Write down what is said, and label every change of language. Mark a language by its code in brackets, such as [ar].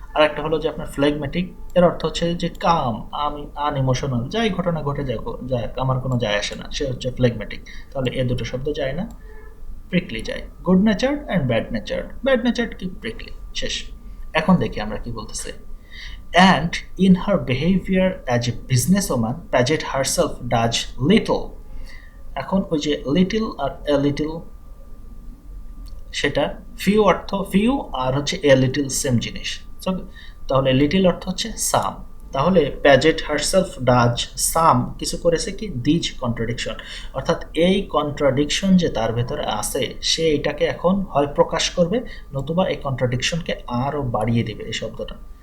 [bn] আর একটা হলো যে আপনার ফ্লেগমেটিক, এর অর্থ হচ্ছে যে কাম, আমি আনইমোশনাল, যাই ঘটনা ঘটে যাক আমার কোনো যায় আসে না, সে হচ্ছে ফ্লেগমেটিক। তাহলে এ দুটো শব্দ যায় না, প্রিকলি যায়। [en] good natured and bad natured, [bn] ব্যাড নেচার্ড কি প্রিকলি, শেষ। এখন দেখি আমরা কি বলতেছে। [en] And in her behavior as a businesswoman, Paget herself does little. [bn] এখন ওই যে লিটল আর এ লিটল, সেটা ফিউ অর্থ ফিউ আর হচ্ছে এ লিটল সেম জিনিস। তাহলে লিটল অর্থ হচ্ছে সাম, তাহলে [en] Paget herself does some, [bn] কিছু করেছে কি [en] these contradiction, [bn] অর্থাৎ এই কন্ট্রাডিকশন যে তার ভেতরে আছে সে এটাকে এখন হয় প্রকাশ করবে, নতুবা এই কন্ট্রাডিকশনকে আরও বাড়িয়ে দেবে এই শব্দটা।